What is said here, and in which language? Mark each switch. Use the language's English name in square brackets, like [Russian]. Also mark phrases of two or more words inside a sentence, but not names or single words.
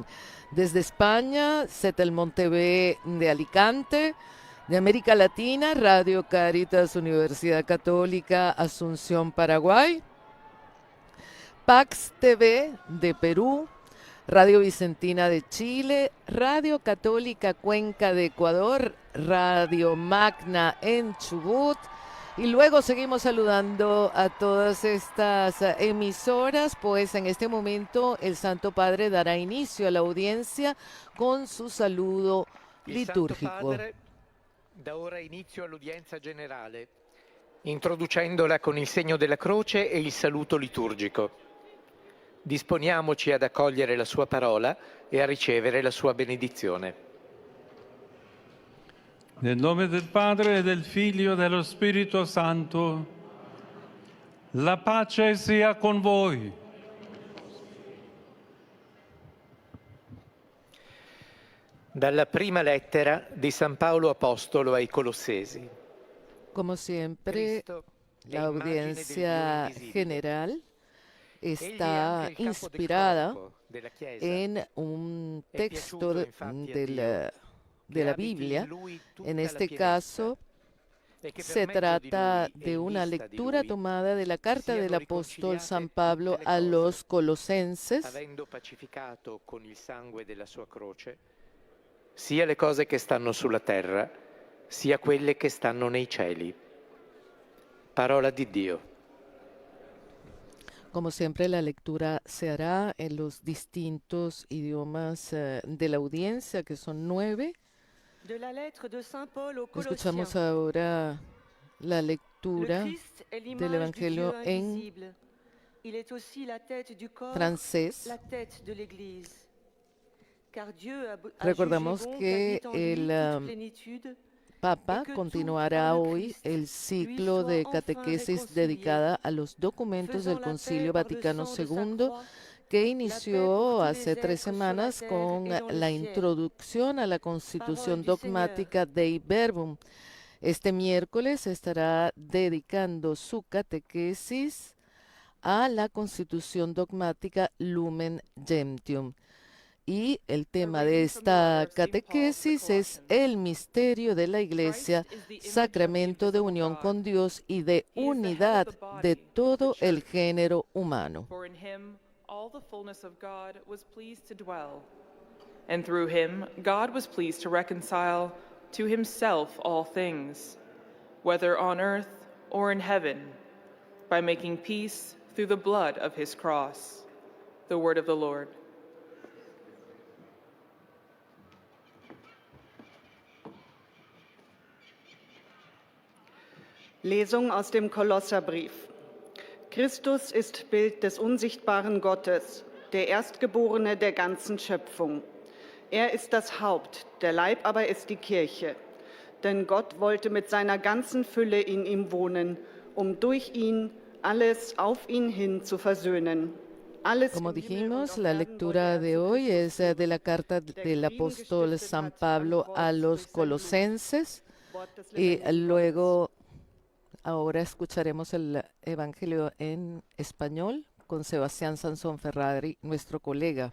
[Spanish] Desde España, Setelmont TV de Alicante; de América Latina, Radio Caritas Universidad Católica Asunción, Paraguay; Pax TV de Perú; Radio Vicentina de Chile; Radio Católica Cuenca de Ecuador; Radio Magna en Chubut. Y luego seguimos saludando a todas estas emisoras, pues en este momento el Santo Padre dará inicio a la audiencia con su saludo litúrgico. [Italian] Il Santo Padre dà ora inizio all'udienza generale, introducendola con il segno della croce e il saluto liturgico. Disponiamoci ad accogliere la sua parola e a ricevere la sua benedizione. Nel nome del Padre, del Figlio e dello Spirito Santo, la pace sia con voi. Dalla prima lettera di San Paolo Apostolo ai Colossesi. [Spanish] Como siempre, la audiencia general está inspirada en un texto de la Biblia. En este caso, se trata de una lectura tomada de la carta del apóstol San Pablo a los Colosenses. [Italian] Avendo pacificato con il sangue della sua croce sia le cose che stanno sulla terra, sia quelle che stanno nei cieli. Parola di Dio. [Spanish] Como siempre, la lectura se hará en los distintos idiomas de la audiencia, que son 9. [French] De la lettre de Saint Paul aux [Spanish] Escuchamos [French] Colossiens. [Spanish] ahora la [French] Le [Spanish] lectura [French] Christ est [Spanish] del [French] l'image du [Spanish] Evangelio [French] Dieu [Spanish] en [French] invisible. Il est aussi la tête du corps, [Spanish] francés. [French] la tête de l'Église. Car Dieu a [Spanish] Recordamos [French] jugé bon [Spanish] que [French] qu'habitant en lui [Spanish] el [French] toute plénitude, [Spanish] Papa [French] et que [Spanish] continuará [French] tout par le [Spanish] hoy [French] Christ [Spanish] el [French] lui [Spanish] ciclo [French] soit [Spanish] de [French] enfin [Spanish] catequesis [French] réconcilié, [Spanish] dedicada a los documentos del [French] faisant la [Spanish] Concilio [French] paix par le [Spanish] Vaticano [French] sang de sa [Spanish] II, [French] croix, [Spanish] que [French] la paix [Spanish] inició [French] pour tous [Spanish] hace [French] les [Spanish] 3 [French] êtres sur la [Spanish] semanas [French] terre [Spanish] con [French] et dans le [Spanish] la [French] ciel. [Spanish] introducción a la Constitución [French] Parole du Seigneur. [Spanish] dogmática Dei Verbum. Este miércoles estará dedicando su catequesis a la Constitución dogmática Lumen Gentium. Y el tema de esta catequesis es el misterio de la Iglesia, sacramento de unión con Dios y de unidad de todo el género humano. [English] For in him all the fullness of God was pleased to dwell, and through him God was pleased to reconcile to himself all things, whether on earth or in heaven, by making peace through the blood of his cross. The word of the Lord. [German] Lesung aus dem Kolosserbrief. Christus ist Bild des unsichtbaren Gottes, der Erstgeborene der ganzen Schöpfung. Er ist das Haupt, der Leib aber ist die Kirche. Denn Gott wollte mit seiner ganzen Fülle in ihm wohnen, durch ihn alles auf ihn hin zu versöhnen. [Spanish] Como dijimos, la lectura de hoy es de la carta del apóstol San Pablo a los Colosenses y luego ahora escucharemos el Evangelio en español con Sebastián Sansón Ferrari, nuestro colega.